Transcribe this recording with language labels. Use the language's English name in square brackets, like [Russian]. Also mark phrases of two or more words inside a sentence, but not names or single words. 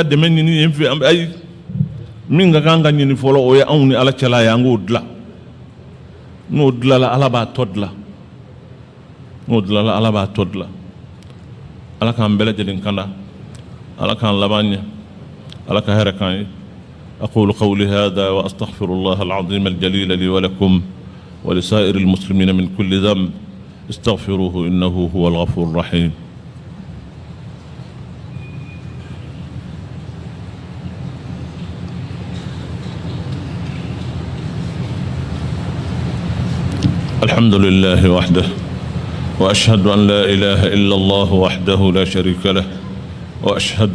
[Bambara] dɛmɛ ɲini yen fɛ an bɛ ayi min ka kan ka ɲini fɔlɔ o ye anw ni ala cɛla ye an k'o dilan n'o dilanla ala b'a tɔ dilan n'o dilanla ala b'a tɔ dilan ala k'an bɛɛ lajɛlen kanda ala k'an laban ɲɛ ala ka hɛrɛ k'an ye [Arabic] أقول قولي هذا وأستغفر الله العظيم الجليل لي ولكم ولسائر المسلمين من كل ذنب استغفروه إنه هو الغفور الرحيم الحمد لله وحده وأشهد أن لا إله إلا الله وحده لا شريك له وأشهد